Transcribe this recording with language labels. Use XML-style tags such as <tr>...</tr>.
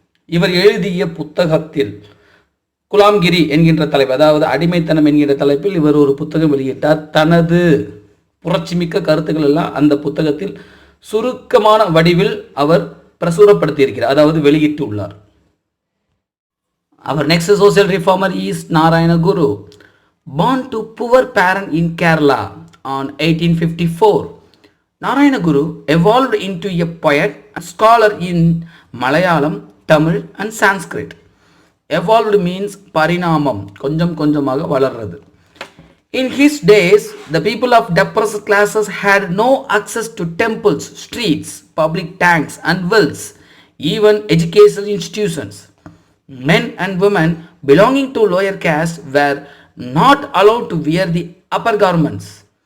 <ta>இவர் எழுதிய புத்தகத்தில் குலாம்கிரி என்கின்ற தலைப்பு, அதாவது அடிமைத்தனம் என்கின்ற தலைப்பில் இவர் ஒரு புத்தகம் வெளியிட்டார். தனது புரட்சிமிக்க கருத்துக்கள் எல்லாம் அந்த புத்தகத்தில் சுருக்கமான வடிவில் அவர் பிரசுரப்படுத்தியிருக்கிறார், அதாவது வெளியிட்டு உள்ளார்.</ta> <en>Our next social reformer is Narayana Guru. Born to poor parent in Kerala on 1854, Narayana Guru evolved into a poet and scholar in Malayalam, Tamil and Sanskrit. Evolved means parinamam,</en> <ta>கொஞ்சம் கொஞ்சமாக வளர்றது.</ta> <en>In his days, the people of depressed classes had no access to temples, streets, public tanks and wells, even educational institutions. Men and women belonging to lower caste were not allowed to wear the upper garments.</en>